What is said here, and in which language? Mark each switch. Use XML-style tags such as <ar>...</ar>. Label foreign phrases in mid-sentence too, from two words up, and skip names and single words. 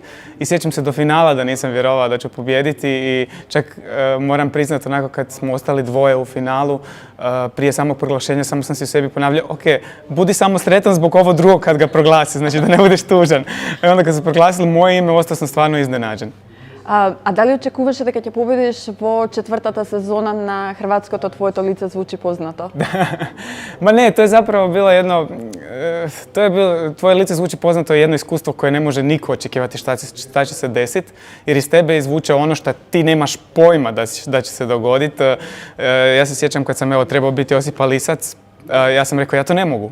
<hr>I sjećam se do finala da nisam vjerovao da ću pobijediti i čak moram priznati onako kad smo ostali dvoje u finalu, prije samog proglašenja samo sam si u sebi ponavljao, ok, budi samo sretan zbog ovo drugog kad ga proglasi, znači da ne budeš tužan. I onda kad su proglasili moje ime, ostao sam stvarno iznenađen.</hr> <mk>А дали очекуваше дека ќе победиш во 4. сезона на Хрватското, твоето лице звучи познато?</mk> <hr>Ma ne, to je zapravo bilo jedno, tvoje lice zvuči poznato je jedno iskustvo koje ne može niko očekivati šta će se desiti, jer iz tebe izvuče ono što ti nemaš pojma da će se dogoditi. Ja se sjećam kad sam trebao biti Josipa Lisac, ja sam rekao ja to ne mogu.</hr>